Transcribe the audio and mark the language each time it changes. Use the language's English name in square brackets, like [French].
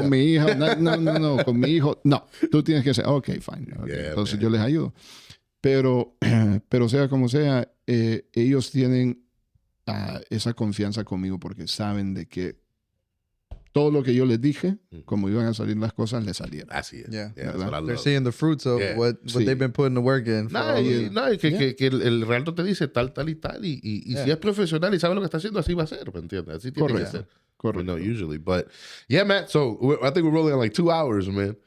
[Spanish] Con mi hija, no, con mi hijo, no. Tú tienes que decir, ok, fine. Okay. Entonces yo les ayudo. Pero sea como sea, ellos tienen esa confianza conmigo porque saben de que todo lo que yo les dije, como iban a salir las cosas, les salieron. Así es. [English] They're seeing the fruits of what they've been putting the work in. [Spanish] Que el realtor te dice tal y tal. Y si es profesional y sabe lo que está haciendo, así va a ser, ¿me entiendes? Así tiene que ser. Correcto. [English] Usually. But, yeah, Matt, so I think we're rolling on like 2 hours, man.